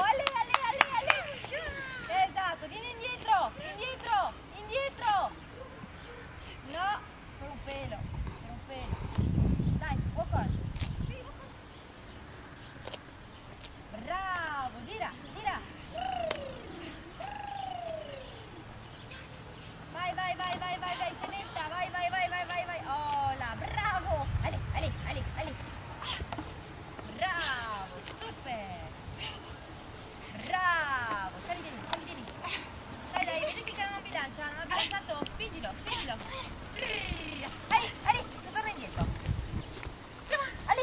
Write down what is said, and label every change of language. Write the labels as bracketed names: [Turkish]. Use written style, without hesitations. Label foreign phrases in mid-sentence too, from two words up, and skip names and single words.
[Italian] Ale, ale, ale, ale! Esatto, vieni indietro, indietro, indietro! No, per un pelo, per un pelo. Dai, [English] walk on. [Italian] Bravo, gira, gira. Vai, vai, vai, vai, vai, vai, tenetta, vai, vai, vai, vai, vai, vai. Oh là, bravo. Ali, ali, ali, ali. Bravo, super. Bravo, sali, vieni, sali, vieni. Dai, dai, vedi che non bilancia, non ha bilanciato. Spingilo, spingilo. Ali, ali, tu torna indietro. Ali.